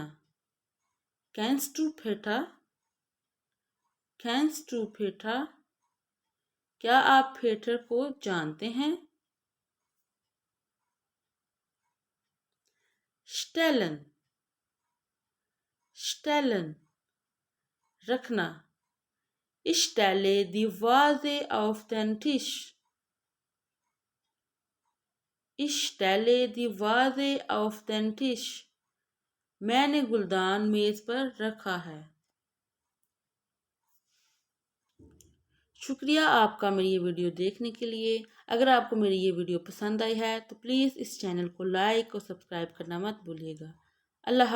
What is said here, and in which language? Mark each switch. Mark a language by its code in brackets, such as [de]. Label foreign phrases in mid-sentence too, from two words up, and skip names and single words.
[de] Kennst du Peter? Kennst du Peter? [hi] क्या आप पेटर को जानते हैं? [de] Stellen. Stellen. रखना. Ich stelle die Vase auf den Tisch. Ich stelle die Vase auf den Tisch. [hi] मैंने गुलदान मेज पर रखा है. शुक्रिया आपका मेरी ये वीडियो देखने के लिए। अगर आपको मेरी ये वीडियो पसंद आई है तो प्लीज़ इस चैनल को लाइक और सब्सक्राइब करना मत भूलिएगा।